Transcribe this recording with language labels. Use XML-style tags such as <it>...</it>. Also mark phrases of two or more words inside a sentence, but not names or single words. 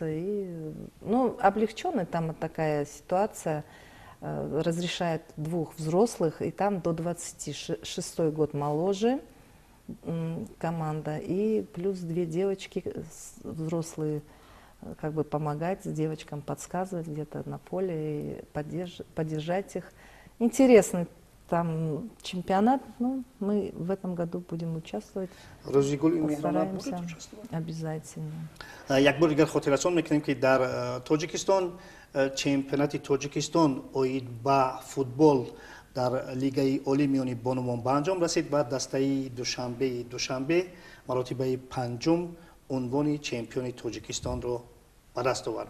<ru>И, ну, облегченная там такая ситуация, разрешает 2 взрослых, и там до 26 год моложе команда, и плюс 2 девочки взрослые, как бы помогать девочкам, подсказывать где-то на поле, и поддержать их. Интересный там чемпионат, ну, мы в этом году будем участвовать. Постараемся обязательно.</ru> <tg>یک بار دیگر خاطررسان میکنیم که در تاجیکستان چمپیونات تاجیکستان اوید با فوتبال در لیگ عالی میانی بانوان به انجام رسید و دسته دوشنبه مراتبه 5 عنوان چمپیون تاجیکستان رو به دست آورد.</tg>